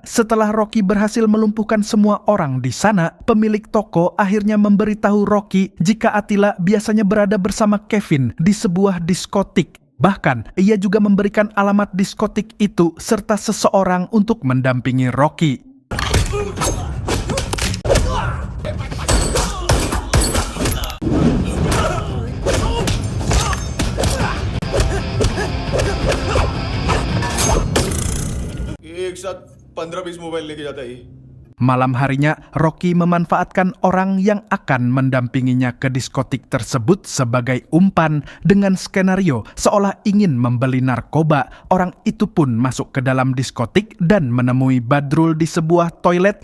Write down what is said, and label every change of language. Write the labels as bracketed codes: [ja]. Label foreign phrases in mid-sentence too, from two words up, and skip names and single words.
[id] Setelah Rocky berhasil melumpuhkan semua orang di sana, pemilik toko akhirnya memberitahu Rocky jika Attila biasanya berada bersama Kevin di sebuah diskotik. Bahkan, ia juga memberikan alamat diskotik itu serta seseorang untuk mendampingi Rocky. [hi] एक साथ 15-20 मोबाइल लेके जाता है ये। [id] Malam harinya, Rocky memanfaatkan orang yang akan mendampinginya ke diskotik tersebut sebagai umpan dengan skenario seolah ingin membeli narkoba. Orang itu pun masuk ke dalam diskotik dan menemui Badrul di sebuah toilet.